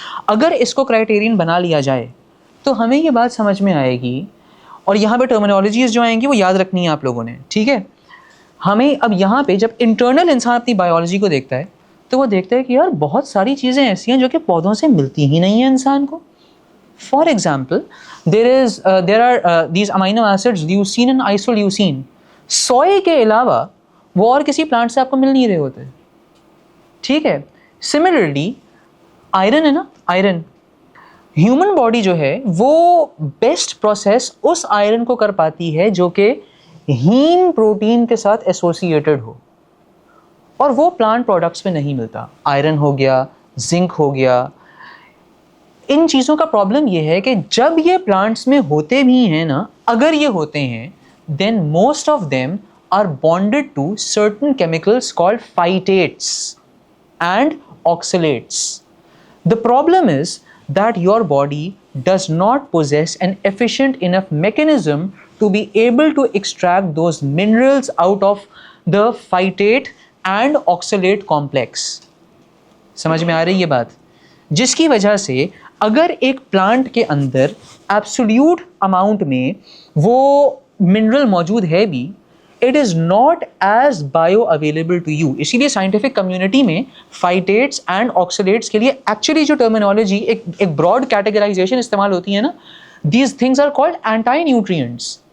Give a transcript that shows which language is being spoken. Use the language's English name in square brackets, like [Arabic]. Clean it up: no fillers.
[Urdu] اگر اس کو کرائیٹیرین بنا لیا جائے تو ہمیں یہ بات سمجھ میں آئے گی, اور یہاں پہ ٹرمینالوجیز جو آئیں گی وہ یاد رکھنی ہے آپ لوگوں نے, ٹھیک ہے. ہمیں اب یہاں پہ جب انٹرنل انسان اپنی بایولوجی کو دیکھتا ہے تو وہ دیکھتا ہے کہ یار بہت ساری چیزیں ایسی ہیں جو کہ پودوں سے ملتی ہی نہیں ہیں انسان کو. [English] For example there are these amino acids leucine and isoleucine. [Urdu] سوئے کے علاوہ وہ اور کسی پلانٹ سے آپ کو مل نہیں رہے ہوتے, ٹھیک ہے. سملرلی آئرن ہے نا, آئرن ہیومن باڈی جو ہے وہ بیسٹ پروسیس اس آئرن کو کر پاتی ہے جو کہ ہیم پروٹین کے ساتھ ایسوسیٹڈ ہو, اور وہ پلانٹ پروڈکٹس میں نہیں ملتا. آئرن ہو گیا, زنک ہو گیا, ان چیزوں کا پرابلم یہ ہے کہ جب یہ پلانٹس میں ہوتے بھی ہیں نا, اگر یہ ہوتے ہیں [English] then most of them are bonded to certain chemicals called phytates and oxalates. The problem is that your body does not possess an efficient enough mechanism to be able to extract those minerals out of the phytate and oxalate complex. [Urdu] سمجھ میں آ رہی یہ بات؟ جس کی وجہ سے اگر ایک پلانٹ کے اندر ایبسولیوٹ اماؤنٹ میں وہ منرل موجود ہے بھی, [English] It is not as bioavailable to you. [Urdu] اسی لیے سائنٹیفک کمیونٹی میں فائٹیٹس اینڈ آکسیلیٹس کے لیے ایکچولی جو ٹرمینالوجی ایک براڈ کیٹیگرائزیشن استعمال ہوتی ہے نا, [English] These things are called antinutrients.